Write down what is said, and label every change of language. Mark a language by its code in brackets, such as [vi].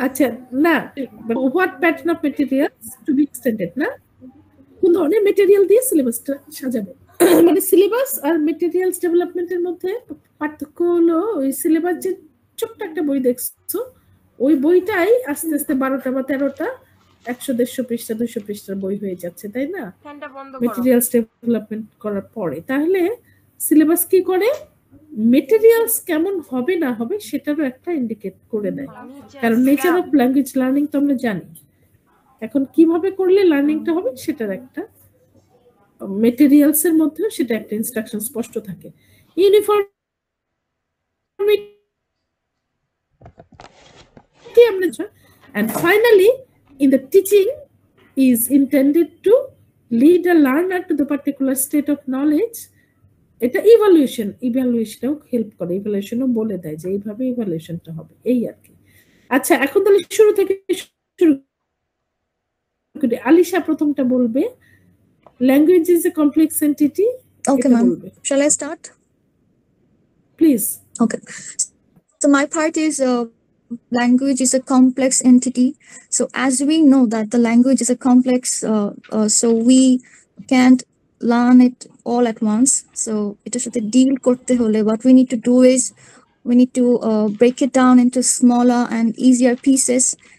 [en] আচ্ছা, না, what pattern of materials to be extended, না? [bn] কোন ধরনের মেটেরিয়াল দিয়ে সিলেবাসটা সাজাবো? মানে সিলেবাস আর মেটেরিয়ালস ডেভেলপমেন্টের মধ্যে পার্থক্য হলো ওই সিলেবাস যে ছোট্ট একটা বই দেখছো, ওই বইটাই আস্তে আস্তে 12টা বা 13টা 100-150 পৃষ্ঠা 200 পৃষ্ঠার বই হয়ে যাচ্ছে, তাই না? ফ্যানটা বন্ধ করো। মেটেরিয়ালস ডেভেলপমেন্ট করার পরে তাহলে সিলেবাস কি করে? মেটেরিয়ালস কেমন হবে না হবে সেটারও একটা ইন্ডিকেট করে দেয়। কারণ নেচার অফ ল্যাঙ্গুয়েজ লার্নিং তো আমরা জানি, এখন কিভাবে করলে লার্নিংটা হবে সেটার একটা মেটেরিয়ালস এর মধ্যে সেটা একটা ইনস্ট্রাকশন স্পষ্ট থাকে। [en] Uniformity আমরা and finally in the teaching is intended to lead a learner to the particular state of knowledge. [bn] এটা ইভ্যালুয়েশনও হেল্প করে, ইভ্যালুয়েশনও বলে দেয় যে এইভাবে ইভ্যালুয়েশনটা হবে, এই আর কি। আচ্ছা, এখন তাহলে শুরু থেকে শুরু করি। আলিশা প্রথমটা বলবে, language is a complex entity. [en] Okay, ma'am. Shall I start? Please. Okay. So my part is language is a complex entity. So as we know that the language is a complex, so we can't learn it all at once. So it is the deal korte hole. What we need to do is we need to break it down into smaller and easier pieces.